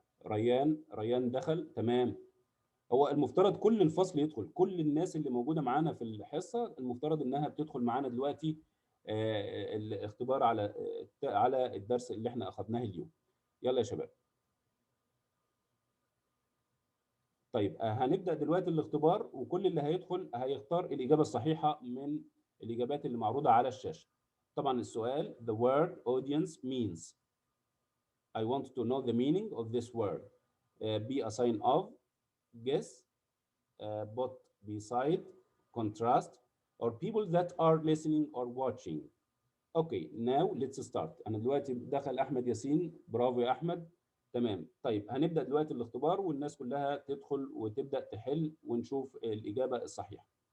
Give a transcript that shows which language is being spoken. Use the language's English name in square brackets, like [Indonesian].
[Arabic] ريان دخل، تمام. هو المفترض كل الفصل يدخل، كل الناس اللي موجوده معانا في الحصه المفترض انها بتدخل معانا دلوقتي الاختبار على الدرس اللي احنا اخذناه اليوم. يلا يا شباب. طيب هنبدا دلوقتي الاختبار، وكل اللي هيدخل هيختار الاجابه الصحيحه من الاجابات اللي معروضه على الشاشه. طبعا السؤال [English] the word audience means. I want to know the meaning of this word. Be a sign of, guess, put beside, contrast, or people that are listening or watching. Okay, now let's start. [Arabic] أنا دلوقتي دخل أحمد ياسين، برافو يا أحمد. تمام. طيب هنبدأ دلوقتي الاختبار، والناس كلها تدخل وتبدأ تحل ونشوف الإجابة الصحيحة.